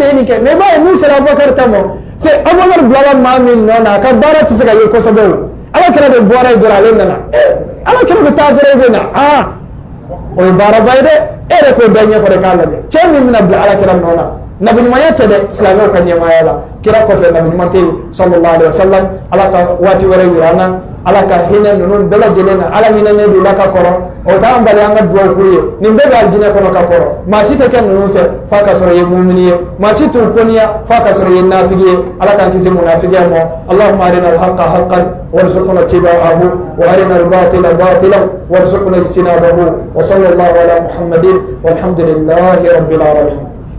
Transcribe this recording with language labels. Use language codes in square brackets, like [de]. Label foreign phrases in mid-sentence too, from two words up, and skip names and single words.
[bm] ye nin kɛ mais i b'a ye n'u sera Abubakar ta mɔ se Abubakar bilala maa min nɔ na a ka baara tɛ se ka ye kosɛbɛ o Alakira de bɔra yen dɔrɔn ale nana Alakira bɛ taa dɔrɔn i bɛ na o ye baaraba ye dɛ e yɛrɛ k'o da ɲɛ kɔrɔ k'a lajɛ cɛ min bɛna bila Alakira nɔ na nabiɲumanya tɛ dɛ silamɛw ka ɲɛmaaya la kira kɔfɛ nabiɲuman tɛ yen [ar] صلى الله عليه وسلم [bm] Ala ka waati wɛrɛ yira an na Ala ka hinɛ ninnu bɛɛ lajɛlen na Ala hinɛnen don la ka kɔrɔ o t'an bali an ka duwawu k'u ye nin bɛɛ bɛ alijinɛ kɔnɔ ka kɔrɔ maa si tɛ kɛ ninnu fɛ f'a ka sɔrɔ i ye mumini ye maa si t'u kɔniya f'a ka sɔrɔ i ye nafigi ye Ala k'an kisi munafigiya ma [ar] اللهم أرنا الحق حقا وارزقنا اتباعه وأرنا الباطل باطلا وارزقنا اجتنابه وصلى الله على محمد والحمد لله رب العالمين.